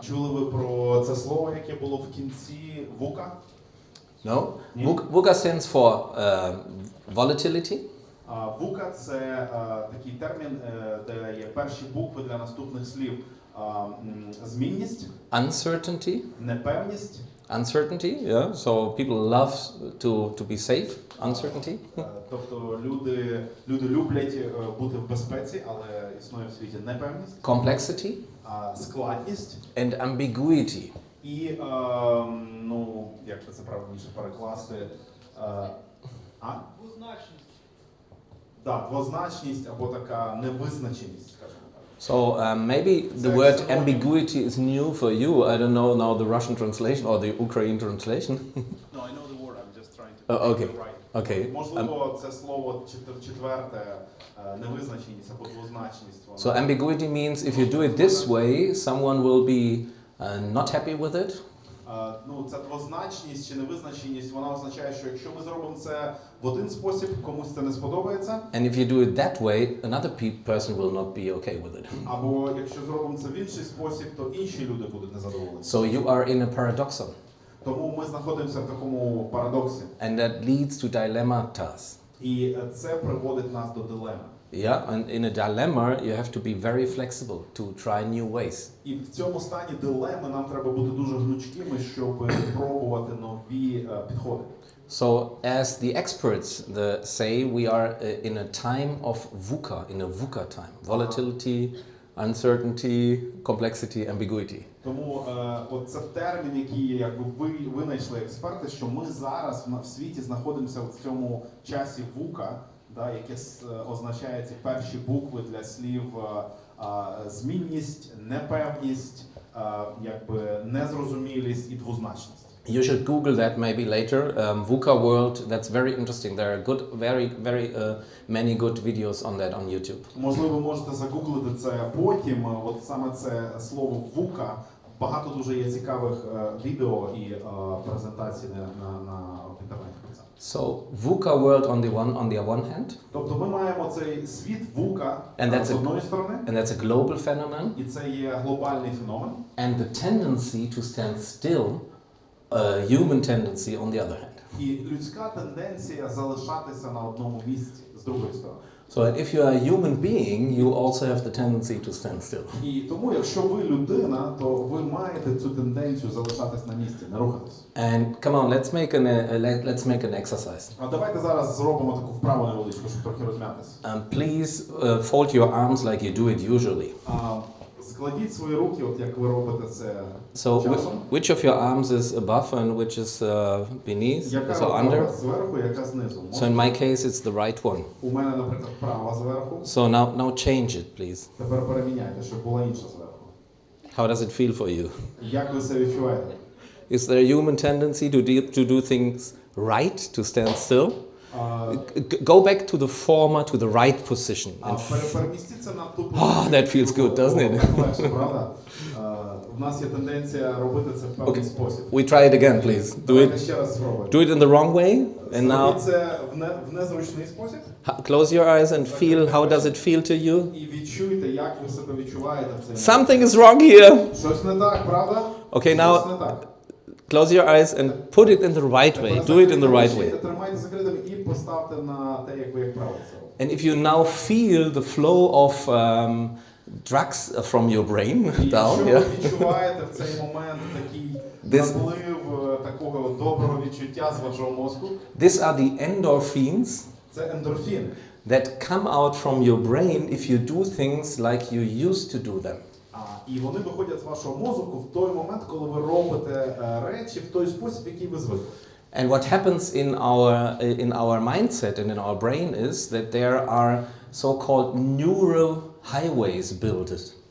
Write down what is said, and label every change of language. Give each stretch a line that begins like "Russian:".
Ukrainian: Чули ви про це слово, яке було в кінці VUCA?
English: No? VUCA stands for volatility.
Ukrainian: VUCA – це такий термін, де є перші букви для наступних слів. Змінність,
English: Uncertainty.
Ukrainian: непевність.
English: Uncertainty, yeah. So people love to be safe. Uncertainty.
Ukrainian: Тобто люди люблять бути в безпеці, але існує в світі непевність.
English: Complexity.
Ukrainian: Складність.
English: And ambiguity.
Ukrainian: І, ну, як це правильніше перекласти? Двозначність. Так, двозначність або така невизначеність, скажімо.
English: So maybe the word ambiguity is new for you. I don't know now the Russian translation or the Ukrainian translation. No, I know the word. I'm just trying to Okay. get it right. Okay.
Ukrainian: Можливо, це слово четверте, невизначеність або двозначність.
English: So ambiguity means if you do it this way, someone will be not happy with it.
Ukrainian: Ну, ця двозначність чи невизначеність, вона означає, що якщо ми зробимо це в один спосіб, комусь це не сподобається.
English: And if you do it that way, another person will not be okay with it.
Ukrainian: Або якщо зробимо це в інший спосіб, то інші люди будуть незадоволені.
English: So you are in a paradoxon.
Ukrainian: Тому ми знаходимося в такому парадоксі.
English: And that leads to dilemmatas.
Ukrainian: І це приводить нас до дилеми.
English: Yeah, and in a dilemma you have to be very flexible to try new ways.
Ukrainian: І в цьому стані дилеми нам треба бути дуже гнучкими, щоб пробувати нові підходи.
English: So as the experts say, we are in a time of VUCA, in a VUCA time. Volatility, uncertainty, complexity, ambiguity.
Ukrainian: Тому от це термін, який якби ви винайшли експерти, що ми зараз в світі знаходимося в цьому часі VUCA, да, яке означає ці перші букви для слів змінність, непевність, якби незрозумілість і двозначність.
English: You should Google that maybe later. VUCA world, that's very interesting. There are very many good videos on that on YouTube.
Ukrainian: Можливо, ви можете загуглити це потім. От саме це слово VUCA. Багато дуже є цікавих відео і презентацій на інтернеті.
English: So VUCA world on the one hand.
Ukrainian: Тобто ми маємо цей світ VUCA з одної сторони.
English: And that's a global phenomenon.
Ukrainian: І це є глобальний феномен.
English: And the tendency to stand still, human tendency on the other hand.
Ukrainian: І людська тенденція залишатися на одному місці з другої сторони.
English: So if you are a human being, you also have the tendency to stand still.
Ukrainian: І тому, якщо ви людина, то ви маєте цю тенденцію залишатись на місці, не рухатись.
English: And come on, let's make an exercise.
Ukrainian: А давайте зараз зробимо таку вправу невеличку, щоб трохи розм'ятися.
English: Please fold your arms like you do it usually.
Ukrainian: Складіть свої руки, от як ви робите це
English: So
Ukrainian: часом.
English: which of your arms is above and which is beneath,
Ukrainian: Яка
English: so
Ukrainian: рука
English: under?
Ukrainian: зверху, яка знизу?
English: So in my case, it's the right one.
Ukrainian: У мене, наприклад, права зверху.
English: So now change it, please.
Ukrainian: Тепер переміняйте, щоб була інша зверху.
English: How does it feel for you?
Ukrainian: Як ви це відчуваєте?
English: Is there a human tendency to do things right, to stand still? Go back to the former, to the right position.
Ukrainian: Перемістіться на ту
English: that feels good, doesn't it?
Ukrainian: Легше, правда? У нас є тенденція робити це в певний спосіб.
English: We try it again, please.
Ukrainian: Давайте ще раз спробуємо.
English: Do it in the wrong way, and now
Ukrainian: Зробіть це в незручний спосіб.
English: close your eyes and feel how does it feel to you.
Ukrainian: І відчуйте, як ви себе відчуваєте в цей
English: Something is wrong here.
Ukrainian: Щось не так, правда?
English: Okay,
Ukrainian: Щось
English: now
Ukrainian: не так.
English: close your eyes and put it in the right way. Do it in the right way.
Ukrainian: Тримайте закритими і поставте на те, як ви як правило це робите.
English: And if you now feel the flow of drugs from your brain down,
Ukrainian: Якщо
English: yeah.
Ukrainian: ви відчуваєте в цей момент такий наплив такого доброго відчуття з вашого мозку,
English: These are the endorphins
Ukrainian: це ендорфіни.
English: that come out from your brain if you do things like you used to do them.
Ukrainian: І вони виходять з вашого мозку в той момент, коли ви робите речі в той спосіб, який ви звикли.
English: And what happens in our mindset and in our brain is that there are so-called neural highways built.